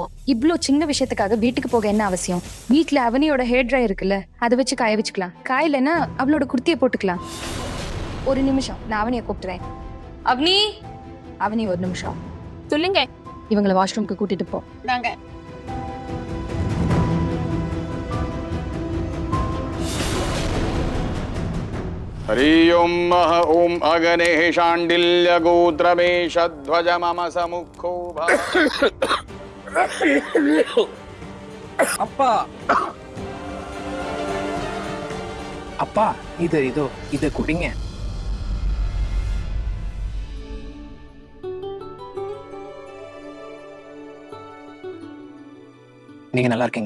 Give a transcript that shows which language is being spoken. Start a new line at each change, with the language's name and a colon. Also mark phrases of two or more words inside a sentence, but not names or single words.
Tamil: இவ்ளோ சின்ன விஷயத்துக்காக வீட்டுக்கு போக என்ன அவசியம்? வீட்ல அவனியோட
English: hair dry
Tamil: இருக்குல்ல, அதை வச்சு காய வச்சுக்கலாம். காயலன்னா அவளோட குர்த்தியை போட்டுக்கலாம். ஒரு நிமிஷம், நான் அவனியை கூப்பிட்டுறேன். அவனி, அவனி ஒரு நிமிஷம். சொல்லுங்க. இவங்களை வாஷ்ரூம்க்கு கூட்டிட்டு போ. நாங்க
Sanskrit: हरि ओम मह ओम अगने शांडिल्य गोत्रमेशध्वज मम समुखो
Tamil: அப்பா அப்பா இதை குடிங்க. நீங்க நல்லா இருக்கீங்களா?